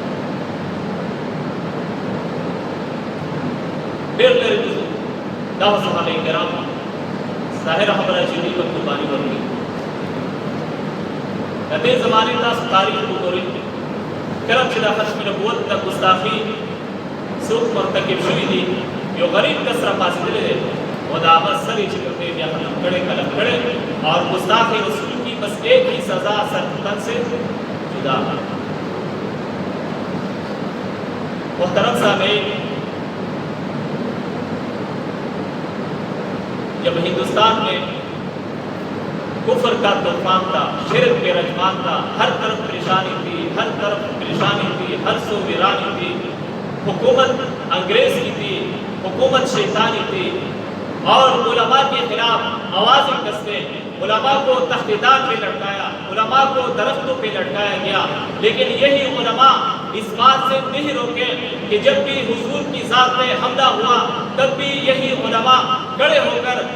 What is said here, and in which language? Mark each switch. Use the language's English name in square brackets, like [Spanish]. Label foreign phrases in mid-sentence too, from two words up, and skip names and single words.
[Pashto] ډېر لري دا صحابه کرام ظاهر خبره چې دوی په قرباني ورکړي د دې زمانې تاسو تاریخ وګورئ کله چې د ختم نبوت د ګستاخي څوک مرتکب شوي دي یو غریب کس را پاسېدلی دی او د هغه سرې چې کوم دی بیا ختم کړی قلم کړی [Urdu] اور گستاخ رسول کی بس ایک ہی سزا سرطن سے جدا محترم سامعین جب ہندوستان میں کفر کا طوفان تھا شرک کے رجمان تھا ہر طرف پریشانی تھی ہر طرف پریشانی تھی ہر سو ویرانی تھی حکومت انگریز کی تھی حکومت شیطانی تھی اور علماء کے خلاف آوازیں کستے علماء کو تختیدار پہ لٹکایا علماء کو درختوں پہ لٹکایا گیا لیکن یہی علماء اس بات سے نہیں روکے کہ جب بھی حضور کی ذات پہ حملہ ہوا تب بھی یہی علماء کھڑے ہو کر